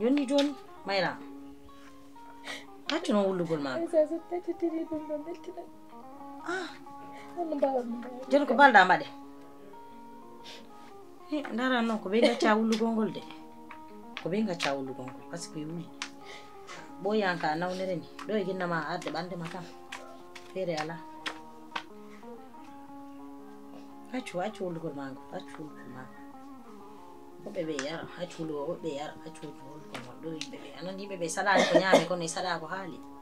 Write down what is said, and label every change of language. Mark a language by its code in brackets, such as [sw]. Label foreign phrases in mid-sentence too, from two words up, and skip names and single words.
[ff] Joni, joni. Mayra. Accu noon wullugol ma ngol. Aïcha, so pettitiri ɗum ɗo mettiɗa. Ah. Hono mbawatmi mbawde. Joni ko balɗa mbaɗe? He, ndara noon ko ɓe gacca wullugol ngol de. Ko ɓe gacca wullugol ngol, [fr] par ce que [ff] wuli. Ɓoyanka a nawnere ni. Ɗo e ginna ma arde ɓande ma kam. Feere ala. Accu, accu wullugol ma ngol, accu wullugol ma ngol. Woɓɓe ɓe yara, accu wullugo, woɓɓe yara, accu wullugol ngol. Ɗo yimɓe ɓe, anan yimɓe ɓe saɗani ko ñaame, kono e saɗa ko haali.